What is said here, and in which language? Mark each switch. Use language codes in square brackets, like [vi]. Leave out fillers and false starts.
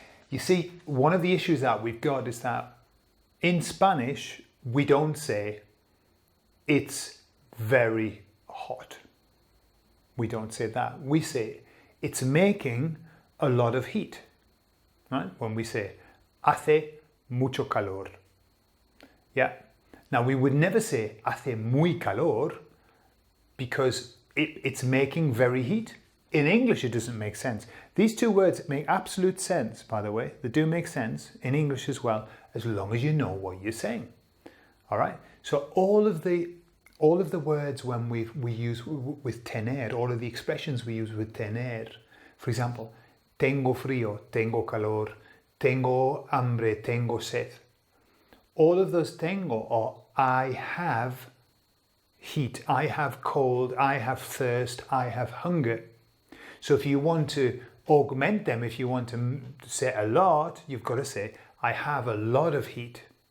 [en] You see, one of the issues that we've got is that in Spanish, we don't say it's very hot. We don't say that. We say it's making a lot of heat, right? When we say [es] hace mucho calor. [en] Yeah. Now, we would never say [es] hace muy calor [en] because it's making very heat. In English, it doesn't make sense. These two words make absolute sense, by the way. They do make sense in English as well, as long as you know what you're saying. All right. So all of the words when we use with tener, all of the expressions we use with tener. For example, [es] tengo frío, tengo calor, tengo hambre, tengo sed. [en] All of those tengo are I have heat, I have cold, I have thirst, I have hunger. So if you want to augment them, if you want to say a lot, you've got to say, I have a lot of heat.